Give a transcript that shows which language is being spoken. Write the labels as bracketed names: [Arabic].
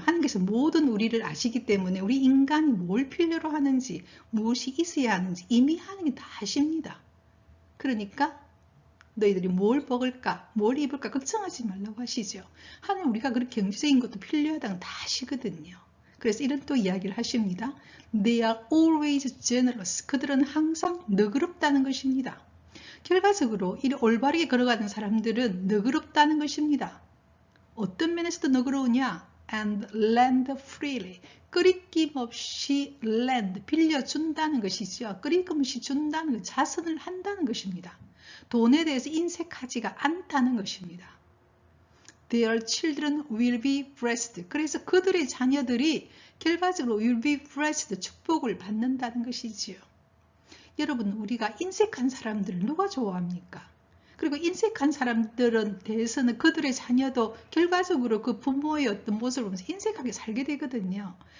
[Korean] 하나님께서 모든 우리를 아시기 때문에 우리 인간이 뭘 필요로 하는지, 무엇이 있어야 하는지 이미 하나님이 다 아십니다. 그러니까 너희들이 뭘 먹을까, 뭘 입을까 걱정하지 말라고 하시죠. 하나님 우리가 그렇게 경제적인 것도 필요하다는 다 아시거든요. 그래서 이런 또 이야기를 하십니다. [English] They are always generous. [Korean] 그들은 항상 너그럽다는 것입니다. 결과적으로 이 올바르게 걸어가는 사람들은 너그럽다는 것입니다. 어떤 면에서도 너그러우냐? [English] And lend freely. [Korean] 끄리낌 없이 lend, 빌려준다는 것이죠. 끄리낌 없이 준다는 것, 자선을 한다는 것입니다. 돈에 대해서 인색하지가 않다는 것입니다. [English] Their children will be blessed. [Korean] 그래서 그들의 자녀들이 결과적으로 [English] will be blessed, [Korean] 축복을 받는다는 것이지요. 여러분, 우리가 인색한 사람들을 누가 좋아합니까? 그리고 인색한 사람들은 대해서는 그들의 자녀도 결과적으로 그 부모의 어떤 모습을 보면서 인색하게 살게 되거든요.